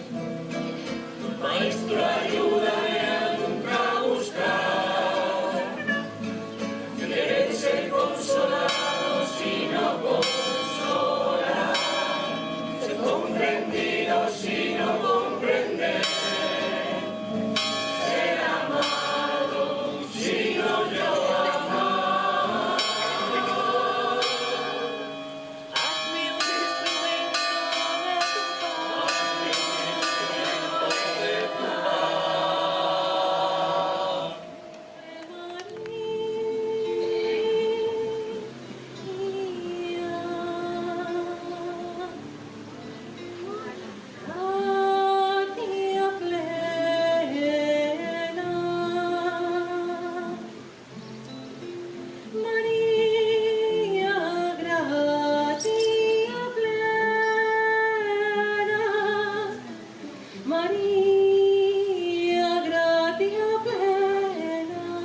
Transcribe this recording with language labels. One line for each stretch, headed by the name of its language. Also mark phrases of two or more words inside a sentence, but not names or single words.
Spanish: Maestro, ayúdame a nunca buscar querer ser consolado, sino consolar, ser comprendido, sino comprender, ser amado, sino yo amar. Hazme un instrumento de tu paz, de tu paz.
Latin: Gratia plena, María, gratia plena, María, gratia plena.